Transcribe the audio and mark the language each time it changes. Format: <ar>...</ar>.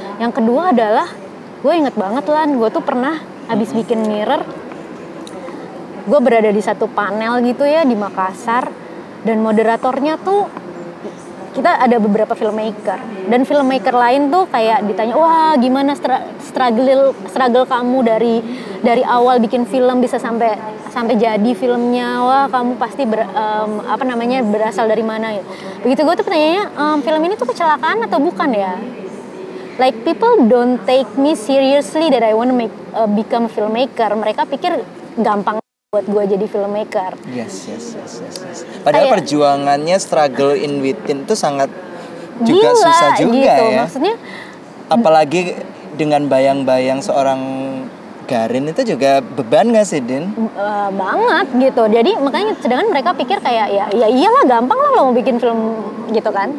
<id>Yang kedua adalah gue inget banget Lan, gue tuh pernah habis bikin Mirror, gue berada di satu panel gitu ya di Makassar, dan moderatornya tuh kita ada beberapa filmmaker, dan filmmaker lain tuh kayak ditanya, wah gimana struggle kamu dari awal bikin film bisa sampai jadi filmnya, wah kamu pasti berasal dari mana ya. Begitu gue tuh pertanyaannya, film ini tuh kecelakaan atau bukan ya?</id> <en>Like people don't take me seriously that I want to become a filmmaker.</en> <id>Mereka pikir gampang buat gue jadi filmmaker.</id> <en>Yes.</en> <id>Padahal perjuangannya</id> <en>struggle in within</en> <id>itu sangat juga gila, susah juga gitu. ya. Maksudnya apalagi dengan bayang-bayang seorang Garin itu juga beban gak sih, Din? Banget gitu. Jadi makanya sedangkan mereka pikir kayak ya iyalah gampang lah lo mau bikin film gitu kan.</id>